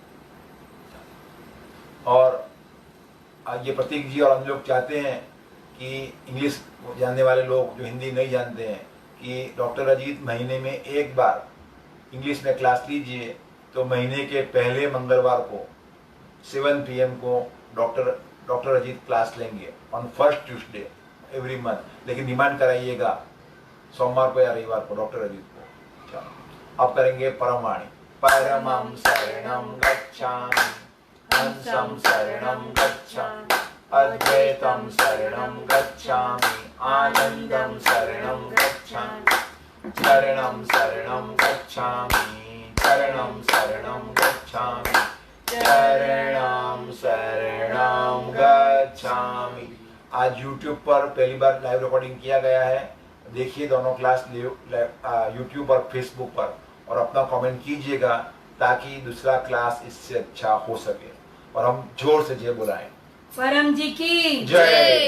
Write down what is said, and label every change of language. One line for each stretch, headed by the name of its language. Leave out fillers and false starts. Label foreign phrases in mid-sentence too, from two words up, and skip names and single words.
Hindi: और ये प्रतीक जी और हम लोग चाहते हैं कि इंग्लिश जानने वाले लोग जो हिंदी नहीं जानते हैं कि डॉक्टर अजीत महीने में एक बार इंग्लिश में क्लास लीजिए, तो महीने के पहले मंगलवार को 7 PM को डॉक्टर अजीत क्लास लेंगे
English: on first Tuesday every month.
Hindi: लेकिन डिमांड कराइएगा सोमवार को या रविवार को डॉक्टर अजीत को। चलो अब करेंगे परमवाणी।
Sanskrit: परमं शरणं गच्छामि, हंसं शरणं गच्छामि, अद्वैतं शरणं गच्छामि, आनन्दं शरणं गच्छामि, चरणं शरणं गच्छामि, चरणं शरणं गच्छामि, चरणं शरणं गच्छामि।
Hindi: आज YouTube पर पहली बार
English: live recording
Hindi: किया गया है, देखिए दोनों क्लास YouTube और Facebook पर, और अपना कमेंट कीजिएगा ताकि दूसरा क्लास इससे अच्छा हो सके। और हम जोर से जय बुलाएं। परम जी की जय,